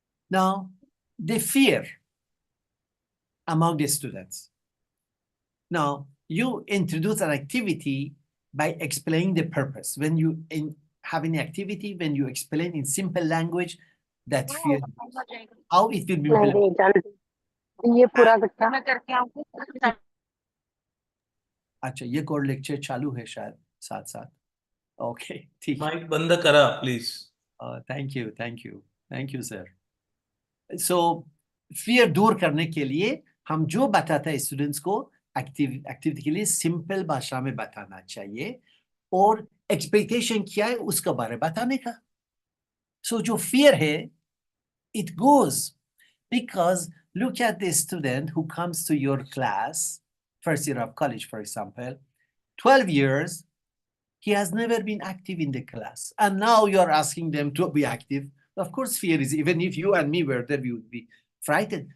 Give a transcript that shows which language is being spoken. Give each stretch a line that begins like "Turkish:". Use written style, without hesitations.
English: Now, the fear among the students. Now, you introduce an activity by explaining the purpose. When you have an activity, when you explain in simple language, that fear, how it will be implemented.
Hindi: ये पूरा गट्टा अच्छा, ये code lecture चालू है शायद साथ साथ. Okay, ठीक है. माइक बंद करा please. Thank you sir. So fear दूर करने के लिए हम जो बताते हैं स्टूडेंट्स को एक्टिविटी के लिए सिंपल भाषा में बताना चाहिए और एक्सपेक्टेशन क्या है उसका बारे में बताने का. सो जो फियर है,
English: it goes because look at the student who comes to your class, first year of college, for example, 12 years, he has never been active in the class. And now you're asking them to be active. Of course, fear is, even if you and me were there, we would be frightened.